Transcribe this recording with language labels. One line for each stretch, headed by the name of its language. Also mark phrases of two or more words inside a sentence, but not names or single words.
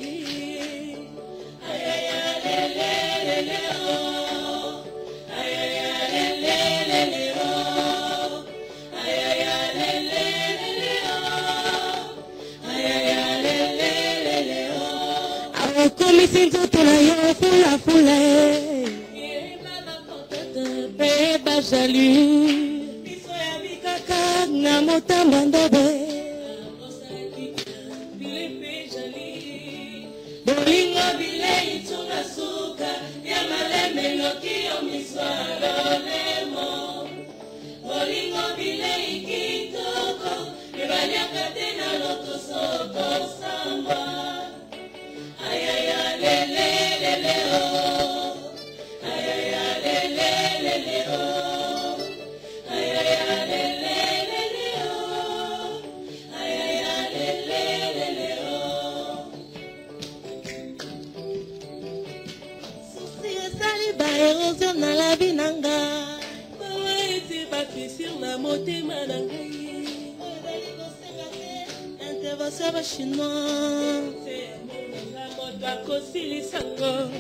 Lingala: ayaya lele lele oh ayaya lele lele oh ayaya lele lele oh ayaya lele lele oh akokomisi nzoto na yo fula beba jali biso ya bikaka na motamba ndobe bolingo bilei tunga suka ya malembe noki yo miswalo lemo bolingo bilei kitoko ebaliaka te na lotosoko samba ayaya lele lele oh ayaya lele lele oh ayaya lele lele oh ayaya lele lele oh susi esali baérosion na
French: la vie
Lingala: na ngai bawa ete bafisir na motema na ngai ezali kosenga te intervention ya bachinois bakosilisango